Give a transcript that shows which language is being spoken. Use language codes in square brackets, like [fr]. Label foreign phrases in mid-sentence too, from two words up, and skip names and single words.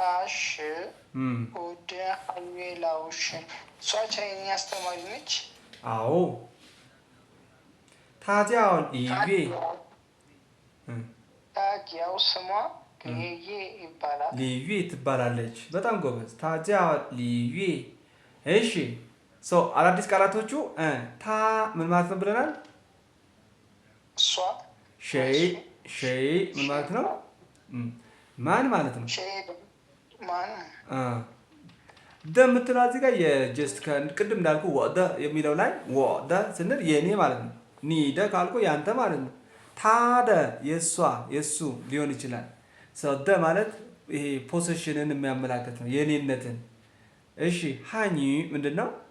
[am] ወደ ሀዌላውሽ እሷ ቻይንኛ አስተማሪ ነች። [zh] አዎ 他叫李月 [am] ታጊያው ስሟ ሊዬ ይባላል። ሊዬ ትባላለች። በጣም ጎበዝ። [zh] 他叫李月 [am] እሺ አዳዲስ ቃላቶቹ ታ ምን ማለት ነው ብለናል? እሷ ሸይ ምን ማለት ነው? ማን ማለት ነው? ማን የምትለው እዚህ ጋር የጀስት ቅድም እንዳልኩ ወደ የሚለው ላይ ወደ ስንል የኔ ማለት ነው። ኒደ ካልኩ ያንተ ማለት ነው። ታደ የሱ ሊሆን ይችላል። ደ ማለት ይሄ ፖሴሽንን የሚያመላክት ነው፣ የኔነትን። እሺ ሃኒ ምንድነው?